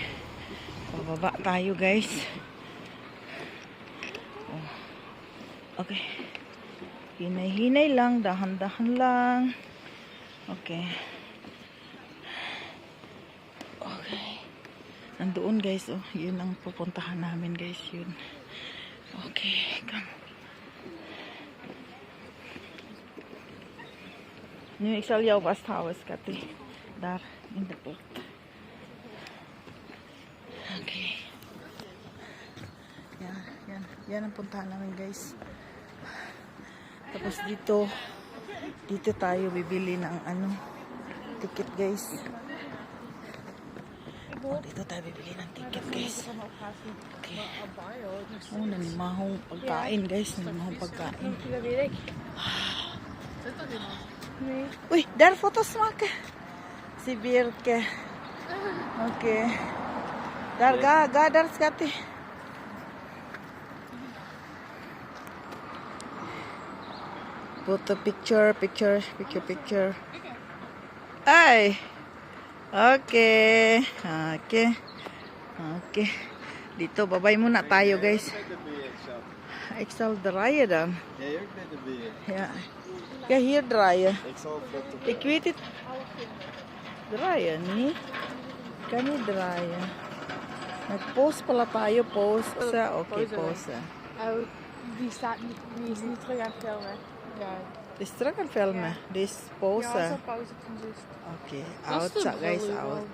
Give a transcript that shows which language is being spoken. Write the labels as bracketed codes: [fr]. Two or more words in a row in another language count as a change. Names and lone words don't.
[tl] Pababa tayo, guys. Oh. Okay. Hinay-hinay lang, dahan-dahan lang. Okay. Nandoon, guys, oh, yun ang pupuntahan namin, guys, yun. [en] Okay, come. [nl] Nu ik zal jou vasthouden, schatje. Daar in de pot. Okay. [tl] Yan ang puntahan namin, guys. Tapos dito tayo bibili ng ticket, guys. Dito tayo bibili ng ticket, guys. Okay. Oh, nanimahong pagkain, guys. Nanimahong pagkain. Uy, [nl] daar foto's maken. [tl] Si Birke. Okay. [nl] Daar, ga daar, schatje. [en] Put the picture. [tl] Ay! Okay. Dito, babay muna tayo, guys. [nl] Ik zal draaien dan. Ja. Ja, hier draaien. Ik weet het. Draaien, niet? Kan niet draaien. [tl] Nag-post pala tayo, post. Okay, post. [nl] Die is niet terug aan het filmen. Ja. Die is terug aan het filmen. Die is pauze. Ja, pauze. [en] Okay, out, guys, out.